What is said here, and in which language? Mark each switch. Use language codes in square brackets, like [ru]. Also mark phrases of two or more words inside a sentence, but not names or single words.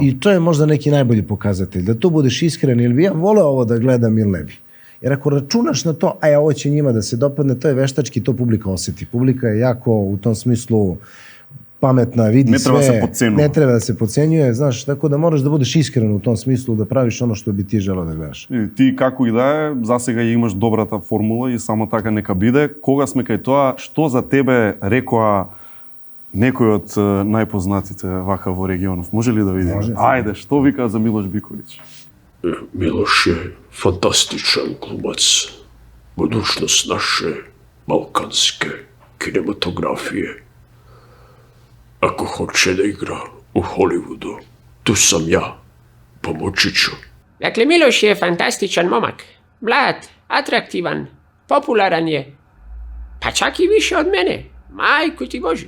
[sr] I to je možda neki najbolji pokazatelj, da tu budeš iskren, ili bi ja voleo ovo da gledam ili ne bi. Jer ako računaš na to, ovo će njima da se dopadne, to je veštački, to publika osjeti. Publika je jako u tom smislu pametna, vidi sve. Ne treba da se podcenjuje, znaš, tako da moraš da budeš iskren u tom smislu, da praviš ono što bi ti želeo da gledaš. [mk] Ти како и да е, засега имаш добрата формула и само така нека биде. Кога сме кај тоа, што за тебе рекоа некој од најпознатите вака во регионов? Може ли да видиме? Ајде, што вика за Милош Биковиќ? [sr] Милош je fantastičan glumac, budućnost naše balkanske kinematografije. Ako hoće da igra u Hollywoodu, tu sam ja, pomoći ću. Dakle, Miloš je fantastičan momak, mlad, atraktivan, popularan je, pa čak i više od mene, majku ti Božju.